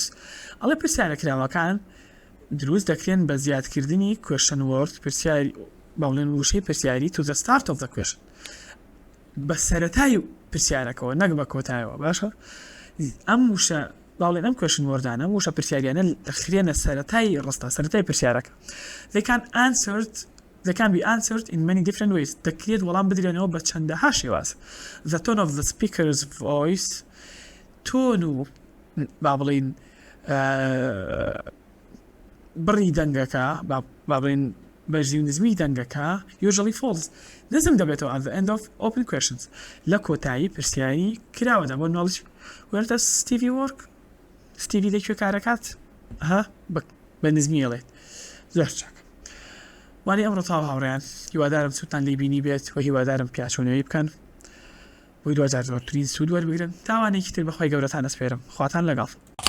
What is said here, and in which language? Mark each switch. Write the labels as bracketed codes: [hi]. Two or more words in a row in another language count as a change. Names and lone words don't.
[ckb] ئەڵێ پرسیارە کراوەکان دروست دەکرێن بە زیادکردنی [en] question word [ckb] پرسیاری باڵێن وشەی پرسیاری [en] to the start of the question. [ckb] بە سەرەتای پرسیارەکەەوە نەک بە کۆتایەوە باشە ئەم وشە باڵێن ئەم [en] question wordانە [ckb] وشە پرسیاریانە دەخرێنە سەرەتای ڕستە سەرەتای پرسیارەکە. [en] They can be answered in many different ways. [ckb] دەکرێت وەڵام بدرێنەوە بە چەندەها شێواز. [en] The tone of the speaker's voice [ckb] تۆن و با بڵین بڕی دەنگەکە با بڵین بەژی و نزمی دەنگەکە [en] usually falls [ckb] نزم دەبێتەوە [en] at the end of open questions [ckb] لە کۆتایی پرسیاری کراوەدا بۆ ناڵش [en] where does Stevie work [ckb] Stevie لەکوێ کارەکات بە نزمی ئەڵێت زۆر چاک وانی ئەمڕۆ تاو هاوڕێیان هیوادارم سووتان لێ بینی بێت و هیوادارم پیاچۆنەوەی بکەن بۆی 2023 سوود وەربگرن تاوانێکی تر بەخوای گەورەتان ئەسپێرم خواتان لەگەڵ